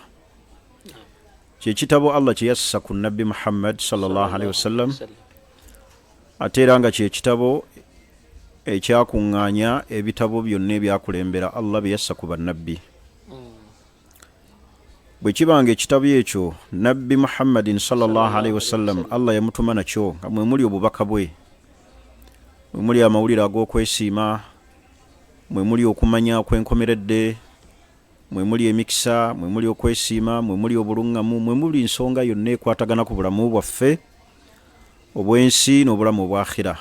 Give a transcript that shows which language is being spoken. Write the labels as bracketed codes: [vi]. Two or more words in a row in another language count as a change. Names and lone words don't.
[lg] Kye kitabo Allah kye yassa ku Nabbi Muhammad [ar] صلى الله عليه وسلم, [lg] ate era nga kye kitabo ekyakuŋŋaanya ebitabo byonna ebyakulembera Allah bye yassa ku bannabbi. Bwe kibanga ekitabo ekyo Nabbi Muhammadin [ar] صلى الله عليه وسلم [lg] Allah yamutuma nakyo nga mwe muli obubaka bwe, mwe muli amawulire ag'okwesiima, mwe muli okumanya kwenkomeredde, mwe muli emikisa, mwe muli okwesiima, mwe muli obuluŋŋamu, mwe muli ensonga yonna ekwatagana ku bulamu bwaffe obw'ensi n'obulamu obwakhira.